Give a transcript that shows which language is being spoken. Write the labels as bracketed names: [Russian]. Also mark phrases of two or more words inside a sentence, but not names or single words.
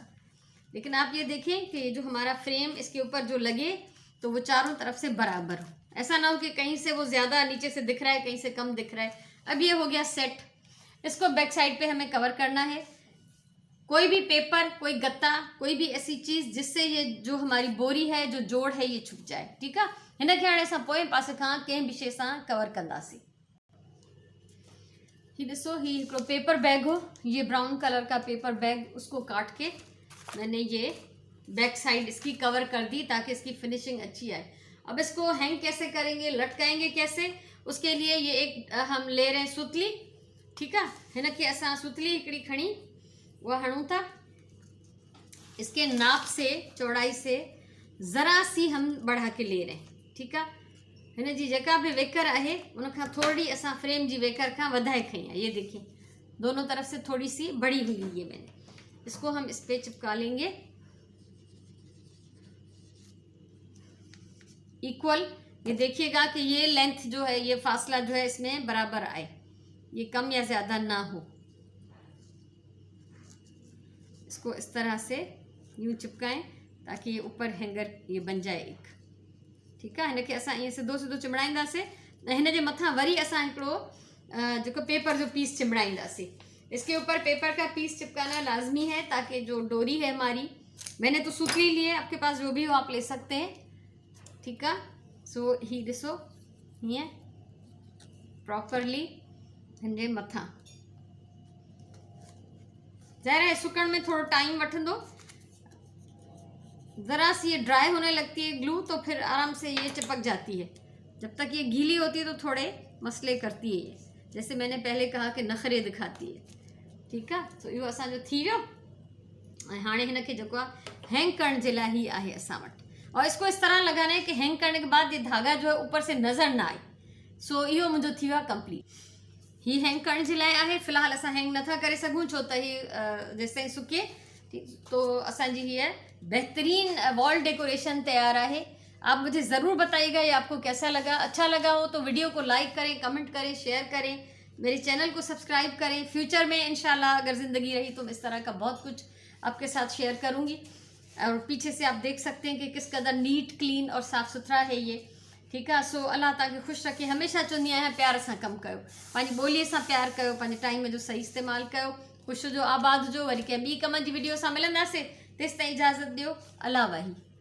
[Hindi] लेकिन आप ये देखें कि जो हमारा फ्रेम इसके ऊपर जो लगे तो वो चारों तरफ से बराबर हो, ऐसा ना हो कि कहीं से वो ज़्यादा नीचे से दिख रहा है, कहीं से कम दिख रहा है। अब ये हो गया सेट। इसको [English] back side [Hindi] पे हमें कवर करना है, कोई भी पेपर, कोई गत्ता, कोई भी ऐसी चीज़ जिससे ये जो हमारी बोरी है, जो जोड़ है, ये छुप जाए। [Sindhi] ठीक आहे, हिन खे हाणे असां पोएं पासे खां कंहिं बि शइ सां कवर कंदासीं। ही ॾिसो, ही हिकिड़ो पेपर बैग हो, [Hindi] ये [English] brown color [Hindi] का [English] paper bag, [Hindi] उसको काट के मैंने ये [English] back side [Hindi] इसकी कवर कर दी ताकि इसकी फिनिशिंग अच्छी आए। अब इसको हैंग कैसे करेंगे, लटकाएंगे कैसे, उसके लिए ये एक हम ले रहे हैं सुतली। [Sindhi] ठीक आहे, हिन खे असां सुतली हिकिड़ी खणी वह हणूं था। [Hindi] इसके नाप से, चौड़ाई से ज़रा सी हम बढ़ा के ले रहे हैं। [Sindhi] ठीक आहे, हिन जी जेका भी वेकर है उन खां थोड़ी असां फ्रेम जी वेकर खां वधाए खई है। [Hindi] ये देखिए, दोनों तरफ से थोड़ी सी बड़ी हुई है ये मैंने। इसको हम इस पे चिपका लेंगे इक्वल। ये देखिएगा कि ये लेंथ जो है, ये फासला जो है इसमें बराबर आए, ये कम या ज़्यादा ना हो। इसको इस तरह से यूँ चिपकाएं ताकि ये ऊपर हैंगर ये बन जाए एक। [Sindhi] ठीक आहे, हिन खे असां ईअं सिधो सिधो चिमड़ाईंदासीं ऐं हिन जे मथां वरी असां हिकिड़ो जेको पेपर जो पीस चिमड़ाईंदासीं। [Hindi] इसके ऊपर पेपर का पीस चिपकाना लाजमी है ताकि जो डोरी है हमारी, मैंने तो सुतली ली है, आपके पास जो भी हो आप ले सकते हैं। [Sindhi] ठीक आहे, सो ही ॾिसो, हीअं प्रॉपरली हिन जे मथां। [Hindi] ज़ाहिर है [Sindhi] सुकण में थोड़ा टाइम वठंदो, [Hindi] ज़रा सी ये ड्राई होने लगती है ग्लू तो फिर आराम से ये चिपक जाती है। जब तक ये गीली होती है तो थोड़े मसले करती है, ये जैसे मैंने पहले कहा कि नखरे दिखाती है। [Sindhi] ठीक है, तो इहो असांजो थी वियो। ऐं हाणे हिन खे जेको आहे हैंग करण जे लाइ ही आहे असां वटि। [Hindi] और इसको इस तरह लगाना है कि हैंग करने के बाद ये धागा जो है ऊपर से नज़र ना आए। [Sindhi] सो इहो मुंहिंजो थी वियो आहे कंप्लीट। ही हैंग करण जे लाइ आहे, फ़िलहाल असां हैंग नथा करे सघूं छो त ही जेसिताईं सुके। तो असांजी हीअ बेहतरीन [English] wall decoration [Hindi] तैयार है। आप मुझे ज़रूर बताइएगा ये आपको कैसा लगा। अच्छा लगा हो तो वीडियो को लाइक करें, कमेंट करें, शेयर करें, मेरे चैनल को सब्सक्राइब करें। फ्यूचर में इंशाल्लाह अगर ज़िंदगी रही तो मैं इस तरह का बहुत कुछ आपके साथ शेयर करूँगी। और पीछे से आप देख सकते हैं कि किस कदर [English] neat, clean [Hindi] और साफ़ सुथरा है ये। [Sindhi] ठीक है, सो अल्लाह तव्हांखे ख़ुशि रखे। हमेशा चवंदी आहियां प्यार सां कमु कयो, पंहिंजी ॿोलीअ सां प्यार कयो, पंहिंजे टाइम जो सही इस्तेमालु कयो। ख़ुशि जो, आबाद जो। वरी कंहिं ॿी कम जी वीडियो सां मिलंदासीं, तेसिताईं इजाज़त ॾियो। अल्लाह वाही।